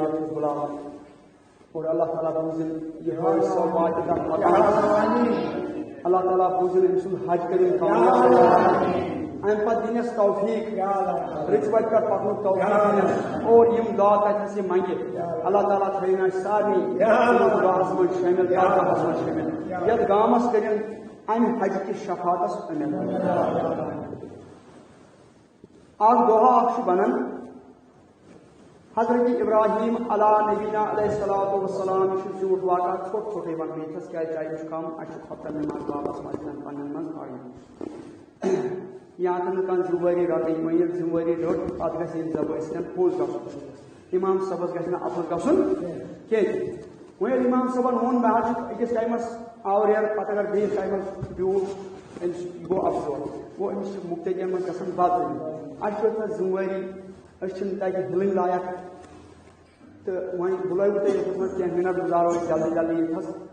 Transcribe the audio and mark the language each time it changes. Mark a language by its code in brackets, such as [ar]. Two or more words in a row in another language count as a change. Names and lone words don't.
[ks] ییٚتھس بُلاونہٕ اور اللہ تعالیٰ بوٗزِن یہِ حٲج صٲب واتہِ تتھ مقامس اللہ تعالیٰ بوٗزِن أمۍ سُنٛد حج کٔرِن کامیاب امہ پتہٕ دِنس توفیق رٕژ وتہِ پٮ۪ٹھ پکنُک توفیق دِنس اور یِم دعا تتھس یہِ منگہِ اللہ تعالیٰ تھٲیِن اَسہِ سارنٕے دعاہس منٛز شٲمِل دعاہس منٛز شٲمِل یتھ گامس کٔرِن امہِ حج کِس شفاعتس امید اکھ دۄہا اکھ چھُ بنان حضرت ابراہیم [ar] علیٰ نبینا علیہ الصلوۃ والسلام [ks] یہ زیوٗٹھ واقعہ ژھوٚٹ ژھوٚٹٕے ونہٕ بہٕ ییٚتھس کیٛازِ ٹایم چھُ کم اَسہِ چھُ خۄفتن منٛز واپس واتن پننٮ۪ن منٛز آیہِ یا نہٕ کانٛہہ 2 ؤری رٹٕنۍ وۄنۍ ییٚلہِ 2 ؤری رٔٹ پتہٕ گژھِ ییٚلہِ زب ٲسۍتن پوٚز گژھُن امام صٲبس گژھِ نہٕ اَپُز گژھُن کینٛہہ وۄنۍ ییٚلہِ امام صٲبن ووٚن مےٚ حظ چھُ أکِس ٹایمس آوریر پتہٕ اگر بیٚیِس ٹایمس بیوٗٹھ أمِس گوٚو افسوس گوٚو أمِس چھِ مُقتدین منٛز گژھان بدتٔریٖن اَسہِ چھُ تتھ 2 ؤری أسۍ چھِنہٕ تتہِ ہِلٕنۍ لایق تہٕ وۄنۍ بُلٲیوٕ تۄہہِ ییٚتھس منٛز کینٛہہ مِنٹ گُزارو أسۍ جلدی جلدی ییٚتھس